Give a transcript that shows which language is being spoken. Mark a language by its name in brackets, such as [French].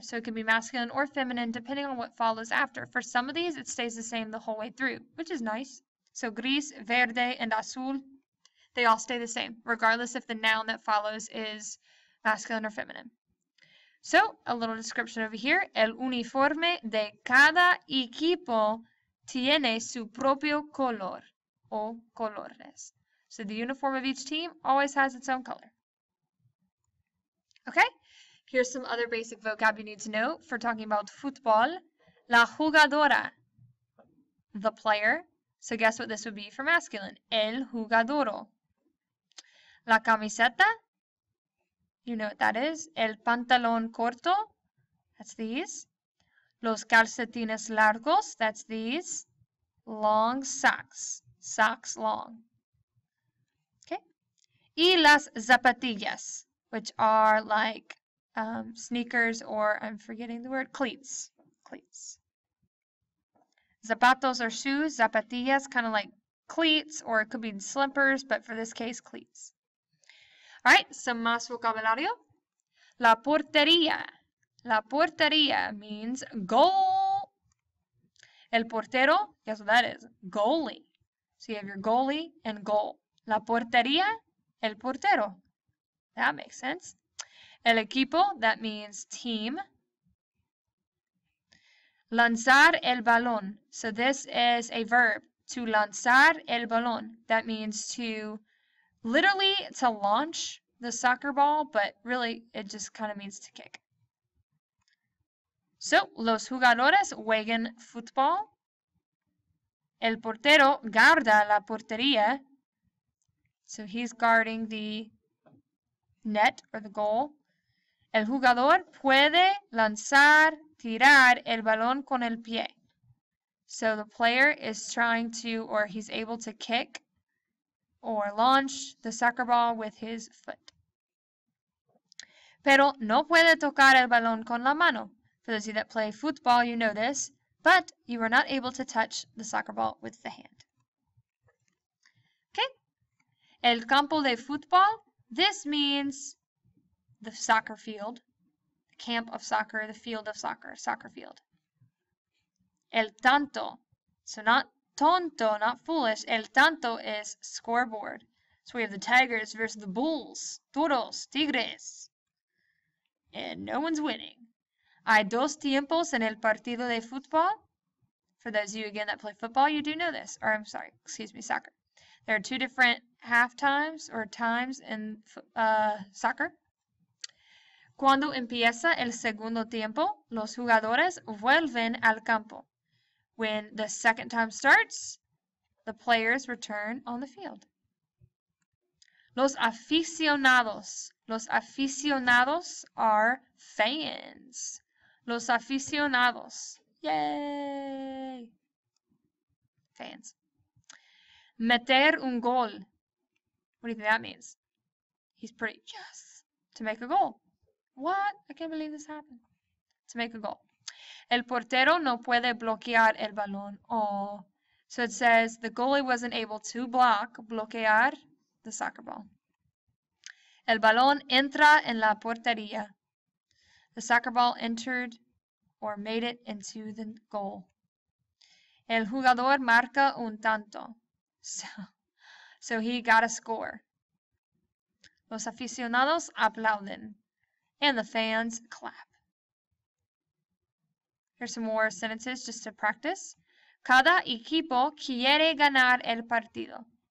[English] So it can be masculine or feminine depending on what follows after. For some of these, it stays the same the whole way through, which is nice. So gris, verde, and azul, they all stay the same, regardless if the noun that follows is masculine or feminine. So, a little description over here. [Spanish] El uniforme de cada equipo tiene su propio color o colores. [English] So the uniform of each team always has its own color. Okay, here's some other basic vocab you need to know for talking about football. [Spanish] La jugadora, [English] the player. So guess what this would be for masculine? [Spanish] El jugadoro. La camiseta, [English] you know what that is. [Spanish] El pantalón corto, [English] that's these. [Spanish] Los calcetines largos, that's these. [English] Long socks, socks long. Okay. [Spanish] Y las zapatillas, [English] which are like sneakers or, I'm forgetting the word, cleats. Cleats. Zapatos are shoes, zapatillas kind of like cleats, or it could be slippers, but for this case, cleats. All right, some [Spanish] más vocabulario. La portería. La portería [English] means goal. [Spanish] El portero, [English] guess what that is? Goalie. So you have your goalie and goal. [Spanish] La portería, el portero. [English] That makes sense. [Spanish] El equipo, [English] that means team. [Spanish] Lanzar el balón. [English] So this is a verb. [Spanish] To lanzar el balón. [English] That means to literally to launch the soccer ball, but really it just kind of means to kick. [Spanish] So, los jugadores juegan fútbol. El portero guarda la portería. [English] So he's guarding the net or the goal. [Spanish] El jugador puede lanzar, tirar el balón con el pie. [English] So the player is trying to, or he's able to kick or launch the soccer ball with his foot. [Spanish] Pero no puede tocar el balón con la mano. [English] For those of you that play football, you know this, but you are not able to touch the soccer ball with the hand. Okay? [Spanish] El campo de fútbol, [English] this means the soccer field, the camp of soccer, the field of soccer, soccer field. [Spanish] El tanto, [English] so not tonto, not foolish. [Spanish] El tanto [English] is scoreboard. So we have the Tigers versus the Bulls, Toros, Tigres. And no one's winning. [Spanish] Hay dos tiempos en el partido de fútbol. [English] For those of you, again, that play football, you do know this. Or, I'm sorry, excuse me, soccer. There are 2 different half times or times in soccer. [Spanish] Cuando empieza el segundo tiempo, los jugadores vuelven al campo. [English] When the second time starts, the players return on the field. [Spanish] Los aficionados. Los aficionados [English] are fans. [Spanish] Los aficionados. [English] Yay! Fans. [Spanish] Meter un gol. [English] What do you think that means? He's pretty, yes, to make a goal. What? I can't believe this happened. To make a goal. [Spanish] El portero no puede bloquear el balón. Oh. [English] So it says the goalie wasn't able to bloquear the soccer ball. [Spanish] El balón entra en la portería. [English] The soccer ball entered or made it into the goal. [Spanish] El jugador marca un tanto. [English] So he got a score. [Spanish] Los aficionados aplauden. [English] And the fans clap. Here's some more sentences just to practice. [Spanish] Cada equipo quiere ganar el partido.